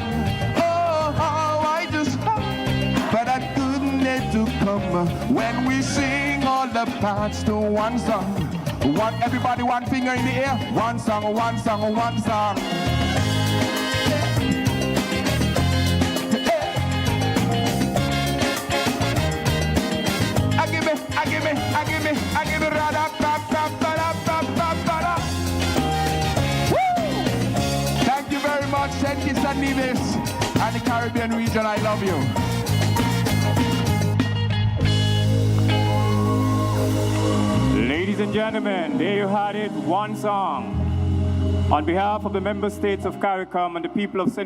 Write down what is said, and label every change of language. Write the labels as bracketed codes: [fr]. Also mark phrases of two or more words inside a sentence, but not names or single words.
[en] Oh, how I just love for that goodness to come when we sing all the parts to one song. One, everybody, one finger in the air. One song, one song, one song. I give me, rada, pa, pa, pa, da, pa, pa, pa, da. Woo! and Nevis and the Caribbean region, I love you. Ladies and gentlemen, there you had it, one song. On behalf of the member states of CARICOM and the people of St.